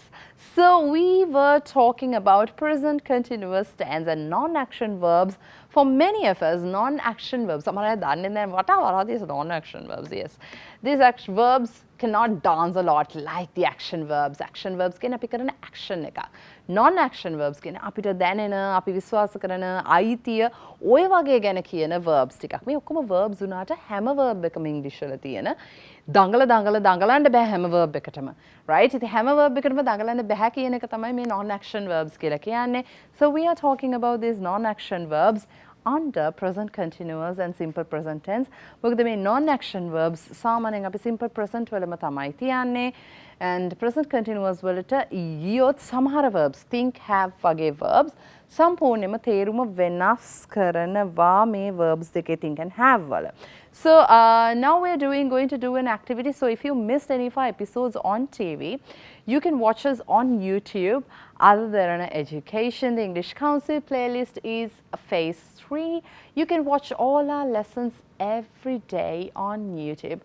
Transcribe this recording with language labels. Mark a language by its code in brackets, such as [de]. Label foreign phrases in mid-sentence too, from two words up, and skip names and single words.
[en] So we were talking about present continuous tense and non-action verbs. For many of us, non-action verbs, what are these non-action verbs? Yes. These verbs cannot dance a lot like the action verbs. Action verbs can pick an action [si] එක. [en] Non-action verbs [si] කියන අපිට දැනෙන, අපි විශ්වාස කරන, අයිතිය ඔය වගේ ගැන කියන verbs ටිකක්. මේ ඔක්කොම verbs උනාට හැම verb එකම ඉංග්‍රීසි වල තියෙන දඟලන්න බෑ හැම verb එකටම. [en] Right? [si] ඉතින් හැම verb එකටම දඟලන්න බෑ කියන එක තමයි මේ [en] non-action verbs [si] කියලා කියන්නේ. [en] So we are talking about these non-action verbs under present continuous and simple present tense. [si] මොකද මේ [en] non-action verbs [si] සාමාන්‍යයෙන් අපි [en] simple present [si] වලම තමයි තියන්නේ. [en] And present continuous [si] වලට ඊයොත් සමහර verbs [en] think have [si] වගේ verbs සම්පූර්ණයෙන්ම තේරුම වෙනස් කරනවා මේ verbs දෙකේ [en] think and have [si] වල. [en] So now we're going to do an activity. So if you missed any of our episodes on TV, you can watch us on YouTube. AdaDeranaEducation, the English Council playlist is Phase 3. You can watch all our lessons every day on YouTube.